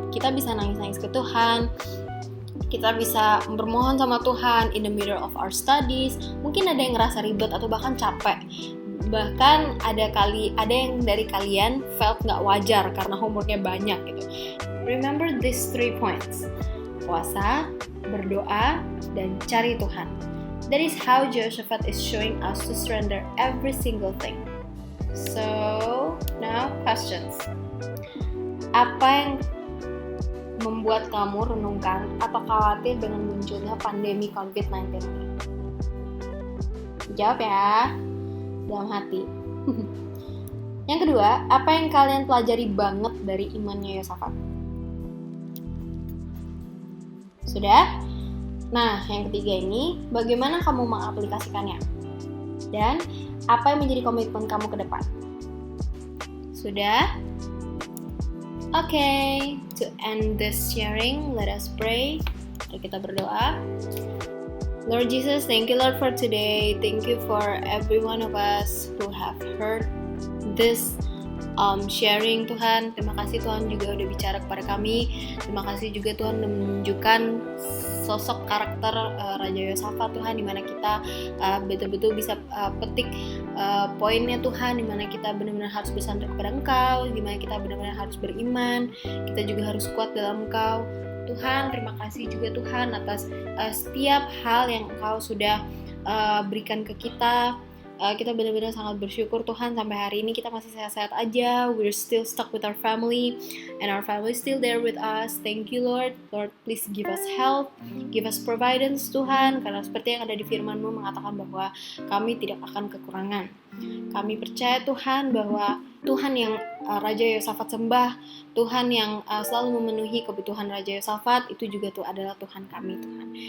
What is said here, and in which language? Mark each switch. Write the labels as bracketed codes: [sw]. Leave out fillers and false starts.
[id] Kita bisa nangis-nangis ke Tuhan. Kita bisa bermohon sama Tuhan [en] in the middle of our studies. [id] Mungkin ada yang ngerasa ribet atau bahkan capek. Bahkan ada yang dari kalian felt gak wajar karena homeworknya banyak gitu. [en] Remember these 3 points. [id] Puasa, berdoa, dan cari Tuhan. [en] That is how Jehoshaphat is showing us to surrender every single thing. So, now questions. [id] Apa yang membuat kamu renungkan atau khawatir dengan munculnya pandemi COVID-19 ini? Jawab ya, dalam hati. Yang kedua, apa yang kalian pelajari banget dari imannya Yosafat? Sudah? Nah, yang ketiga ini, bagaimana kamu mengaplikasikannya? Dan apa yang menjadi komitmen kamu ke depan? Sudah? [en] Okay, to end this sharing, let us pray. [id] Mari kita berdoa. [en] Lord Jesus, thank you Lord for today. Thank you for every one of us who have heard this sharing Tuhan. [id] Terima kasih Tuhan juga udah bicara kepada kami. Terima kasih juga Tuhan udah menunjukkan sosok karakter Raja Yosafat Tuhan, dimana kita betul-betul bisa petik poinnya Tuhan, dimana kita benar-benar harus bersandar kepada Engkau, dimana kita benar-benar harus beriman, kita juga harus kuat dalam Engkau. Tuhan, terima kasih juga Tuhan atas setiap hal yang Engkau sudah berikan ke kita. kita benar-benar sangat bersyukur Tuhan sampai hari ini kita masih sehat-sehat aja. [en] We're still stuck with our family and our family is still there with us. Thank you Lord. Lord, please give us health, give us providence [id] Tuhan, karena seperti yang ada di firman-Mu mengatakan bahwa kami tidak akan kekurangan. Kami percaya Tuhan bahwa Tuhan yang Raja Yosafat sembah, Tuhan yang selalu memenuhi kebutuhan Raja Yosafat, itu juga tuh adalah Tuhan kami Tuhan.